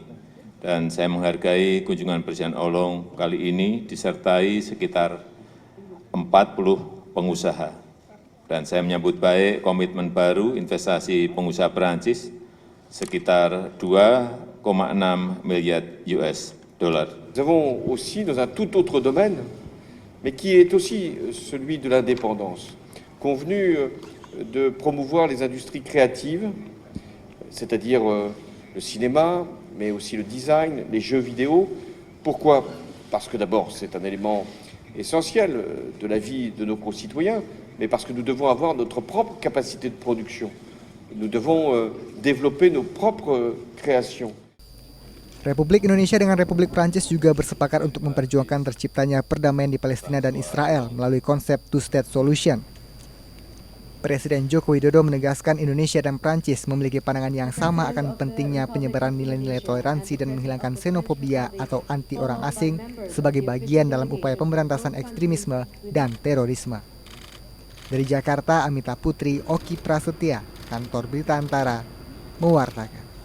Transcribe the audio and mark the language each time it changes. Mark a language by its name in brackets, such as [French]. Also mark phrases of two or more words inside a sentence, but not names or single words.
[Indonesian] Dan saya menghargai kunjungan Presiden Hollande kali ini disertai sekitar 40 pengusaha. Dan saya menyambut baik komitmen baru investasi pengusaha Perancis sekitar 2,6 miliar [English] US dollar. [French] Nous avons aussi dans un tout autre domaine, mais qui est aussi celui de l'indépendance, convenu de promouvoir les industries créatives, c'est-à-dire le cinéma, mais aussi le design, les jeux vidéo. Pourquoi? Parce que d'abord, c'est un élément essentiel de la vie de nos concitoyens, mais parce que nous devons avoir notre propre capacité de production. Nous devons développer nos propres créations. [Indonesian] Republik Indonesia dengan Republik Prancis juga bersepakat untuk memperjuangkan terciptanya perdamaian di Palestina dan Israel melalui konsep [English] two-state solution. [Indonesian] Presiden Joko Widodo menegaskan Indonesia dan Prancis memiliki pandangan yang sama akan pentingnya penyebaran nilai-nilai toleransi dan menghilangkan xenofobia atau anti orang asing sebagai bagian dalam upaya pemberantasan ekstremisme dan terorisme. Dari Jakarta, Amita Putri, Oki Prasetya, Kantor Berita Antara, mewartakan.